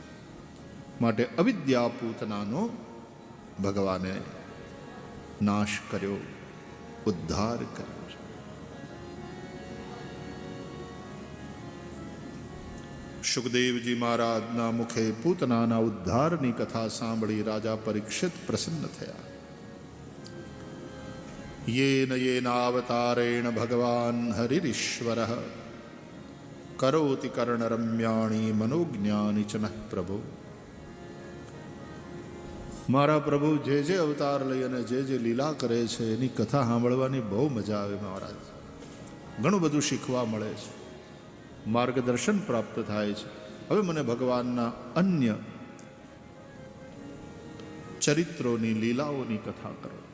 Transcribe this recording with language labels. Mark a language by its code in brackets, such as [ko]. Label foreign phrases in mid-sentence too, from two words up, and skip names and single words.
[gu] માટે અવિદ્યા પૂતનાનો ભગવાને નાશ કર્યો, ઉદ્ધાર કર્યો છે. સુખદેવજી મહારાજના મુખે પૂતનાના ઉદ્ધારની કથા સાંભળી રાજા પરીક્ષિત પ્રસન્ન થયા. [sa] येन येनावतारेण भगवान हरिरीश्वर करोति कर्णरम्याणि मनोज्ञानि च नः प्रभु. [gu] મારા પ્રભુ જે જે અવતાર લઈ અને જે લીલા કરે છે એની કથા સાંભળવાની બહુ મજા આવે મહારાજ. ઘણું બધું શીખવા મળે છે, માર્ગદર્શન પ્રાપ્ત થાય છે. હવે મને ભગવાનના અન્ય ચરિત્રોની લીલાઓની કથા કરો.